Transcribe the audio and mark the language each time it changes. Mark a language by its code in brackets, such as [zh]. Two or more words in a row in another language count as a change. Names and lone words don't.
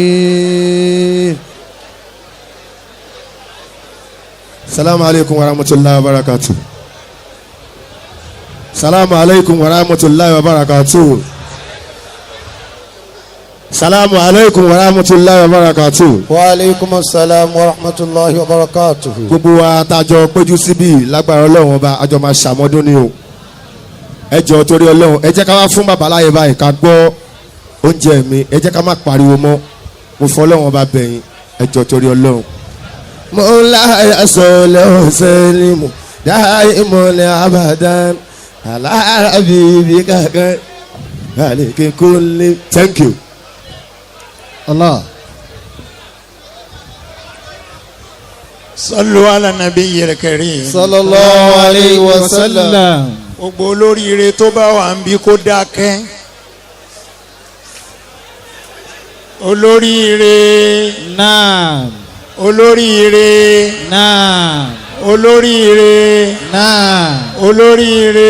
[ar] السلام عليكم ورحمة الله وبركاته. السلام عليكم ورحمة الله وبركاته. السلام عليكم ورحمة الله وبركاته. وعليكم السلام ورحمة الله وبركاته. [yo] gbogbo wa tájọ péjú síbí lágbára Ọlọ́run ọba àjọ máa ṣàmọ́dún ni o. ẹ jọ̀ọ́ torí Ọlọ́run ẹ jẹ́ ká wá fún bàbá láyé báyìí ká gbọ́ oúnjẹ mi ẹ jẹ́ ká má pariwo mọ́ mo fọ́ Ọlọ́run ọba bẹ̀yìn ẹ jọ̀ọ́ torí Ọlọ́run. mo láyà sọ̀lẹ̀ ọ̀sẹ̀lẹ̀ mu dáhàí mọ̀lẹ̀ abadan aláàbíbí kankan àlèké kó lé. [en] Thank you. [ar] Allah. صلوا على النبي الكريم. صلى الله عليه وسلم. [yo] Gbogbo olóríire tó bá wà ń bí kó dákẹ́. Olóríire. Naam. Olóríire. Naam. Olóríire. Naam. Olóríire.